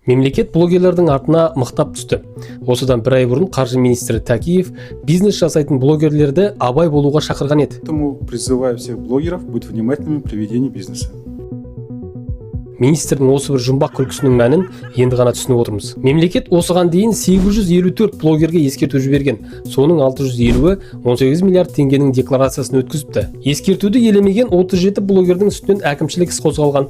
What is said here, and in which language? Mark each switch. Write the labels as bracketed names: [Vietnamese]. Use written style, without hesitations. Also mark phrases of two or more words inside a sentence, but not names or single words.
[Kazakh] Мемлекет блогерлердің артына мықтап түсті. Осыдан бір ай бұрын қаржы министрі Такеев бизнес жасайтын блогерлерді абай болуға шақырған еді. [Russian] Поэтому призываю всех блогеров быть внимательными при ведении бизнеса. [Kazakh] Министрдің осы бір жұмбақ күлкісінің мәнін енді ғана түсініп отырмыз. Мемлекет осыған дейін 854 блогерге ескерту жіберген. Соның 650-і 18 миллиард теңгенің декларациясын өткізіпті. Ескертуді елемеген 37 блогердің үстінен әкімшілік іс қозғалған.